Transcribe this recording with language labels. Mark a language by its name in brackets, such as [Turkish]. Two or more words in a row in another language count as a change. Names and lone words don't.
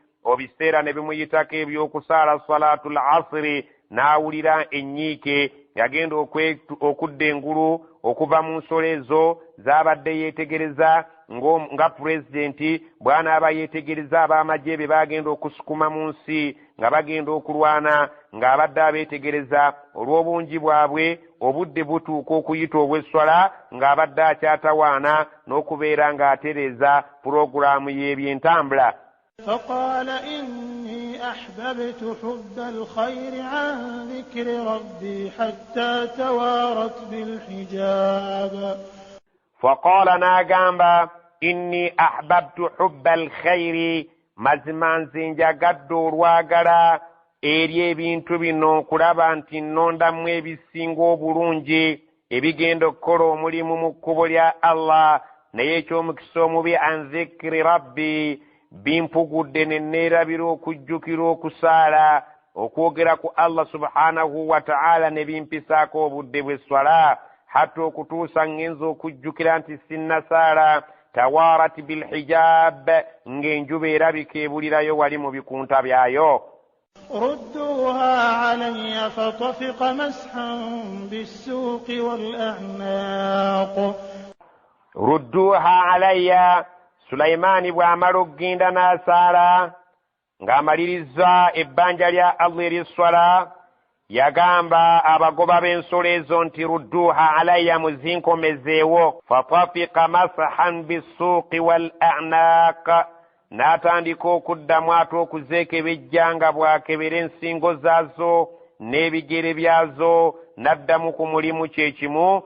[Ganda] Obiseera ne bimuyitako eby'okusaala [Arabic] صلاة العصر [Ganda] n'awulira ennyiike yagenda okudda engulu okuva mu nsolo ezo z'abadde yeetegereza nga pulezidenti bw'anaaba yeetegereza ab'amagye be bagenda okusukuma mu nsi nga bagenda okulwana ng'abadde abeetegereza olw'obungi bwabwe obudde butuuka okuyita obw'esswala ng'abadde akyatawaana n'okubeera ng'atereeza pulogulaamu y'ebyentambula. [Arabic] فقال إني أحببت حب الخير عن ذكر ربي حتى توارت بالحجاب. [Ganda] فقال ناغامبا [Arabic] إني أحببت حب الخير [Ganda] mazima nze njagadde olwagala eri ebintu bino kulaba nti nnondamu ebisinga obulungi ebigenda okukola omulimu mu kkubo lya Allah naye eky'omukisa omubi [Arabic] عن ذكر ربي [Ganda] bimpugudde ne neerabira okujjukira okusaala okwogera ku Allah [Arabic] سبحانه وتعالى [Ganda] ne bimpisaako obudde bw'esswala hatta okutuusa ngenza okujjukira nti sinnasaala [Arabic] توارت بالحجاب [Ganda] ng'enjuba erabika ebulirayo wali mu bikunta byayo. [Arabic] ردوها علي فطفق مسحا بالسوق والأعناق. ردوها علي, [Ganda] Sulaimaani bw'amala okugenda n'asaala ng'amaliriza ebbanja lya Allah ery'esswala, yagamba abagoba b'ensolo ezo nti [Arabic] ردوها علي, [Ganda] muzinkomezeewo. [Arabic] فطفق مسحا بالسوق والأعناق, [Ganda] n'atandika okuddamu ate okuzeekebejja nga bw'akebera ensingo zaazo n'ebigere byazo, n'addamu ku mulimu kyekimu.